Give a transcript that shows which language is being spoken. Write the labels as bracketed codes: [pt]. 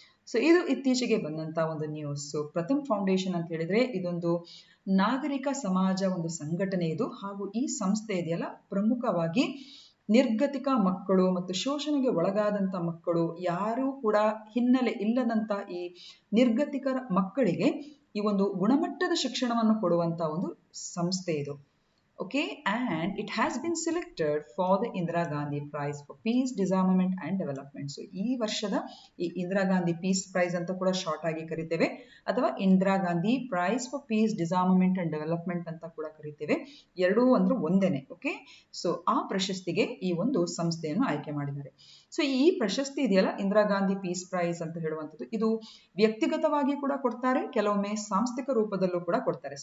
[kn] So ಇದು ಇತ್ತೀಚೆಗೆ ಬಂದಂತ ಒಂದು ನ್ಯೂಸ್. ಸೊ ಪ್ರಥಮ್ ಫೌಂಡೇಶನ್ ಅಂತ ಹೇಳಿದ್ರೆ ಇದೊಂದು ನಾಗರಿಕ ಸಮಾಜ ಒಂದು ಸಂಘಟನೆ ಇದು, ಹಾಗೂ ಈ ಸಂಸ್ಥೆ ಇದೆಯಲ್ಲ ಪ್ರಮುಖವಾಗಿ ನಿರ್ಗತಿಕ ಮಕ್ಕಳು ಮತ್ತು ಶೋಷಣೆಗೆ ಒಳಗಾದಂತ ಮಕ್ಕಳು, ಯಾರೂ ಕೂಡ ಹಿನ್ನೆಲೆ ಇಲ್ಲದಂತ ಈ ನಿರ್ಗತಿಕರ ಮಕ್ಕಳಿಗೆ ಈ ಒಂದು ಗುಣಮಟ್ಟದ ಶಿಕ್ಷಣವನ್ನು ಕೊಡುವಂತ ಒಂದು ಸಂಸ್ಥೆ ಇದು. [en] Okay, and it has been selected for the Indira Gandhi Prize for Peace, Disarmament and Development. [kn] So ಈ ವರ್ಷದ ಈ ಇಂದಿರಾ ಗಾಂಧಿ ಪೀಸ್ ಪ್ರೈಸ್ ಅಂತ ಕೂಡ ಶಾರ್ಟ್ ಆಗಿ ಕರಿತೇವೆ, ಅಥವಾ Indira Gandhi price for piece, ಡಿಸಾರ್ಮಮೆಂಟ್ and development ಅಂತ ಕೂಡ ಕರಿತೇವೆ. ಎರಡೂ ಅಂದ್ರೆ ಒಂದೇನೆ. ಓಕೆ, ಸೊ ಆ ಪ್ರಶಸ್ತಿಗೆ ಈ ಒಂದು ಸಂಸ್ಥೆಯನ್ನು ಆಯ್ಕೆ ಮಾಡಿದ್ದಾರೆ. ಸೊ ಈ ಪ್ರಶಸ್ತಿ ಇದೆಯಲ್ಲ ಇಂದಿರಾ ಗಾಂಧಿ ಪೀಸ್ ಪ್ರೈಸ್ ಅಂತ ಹೇಳುವಂಥದ್ದು, ಇದು ವ್ಯಕ್ತಿಗತವಾಗಿ ಕೂಡ ಕೊಡ್ತಾರೆ, ಕೆಲವೊಮ್ಮೆ ಸಾಂಸ್ಥಿಕ ರೂಪದಲ್ಲೂ ಕೂಡ ಕೊಡ್ತಾರೆ.